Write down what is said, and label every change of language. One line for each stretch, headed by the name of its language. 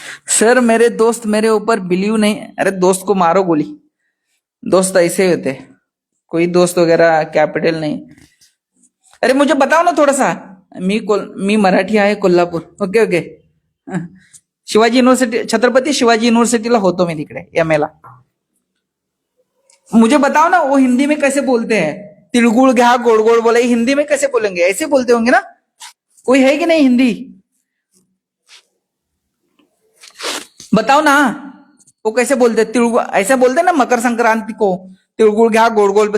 Hindi: Sir मेरे दोस्त मेरे ऊपर बिलीव नहीं। अरे दोस्त को मारो गोली, दोस्त ऐसे ही होते, कोई दोस्त वगैरह कैपिटल नहीं। अरे मुझे बताओ ना थोड़ा सा।
Marathi: मी मराठी आहे, Kolhapur. Okay okay. Shivaji university, Chhatrapati Shivaji युनिव्हर्सिटीला होतो मी तिकडे एम ला।
Hindi: मुझे बताओ ना, वो हिंदी में कैसे बोलते हैं?
Marathi: तिलगुड़ घ्या गोड़ गोड़ बोला,
Hindi: हिंदी में कैसे बोलेंगे? ऐसे बोलते होंगे ना? कोई है कि नहीं हिंदी? बताओ ना, वो कैसे बोलते? तिलगुड़ ऐसे बोलते ना मकर संक्रांति को,
Marathi: तिलगुड़ घ्या गोड़ गोड़।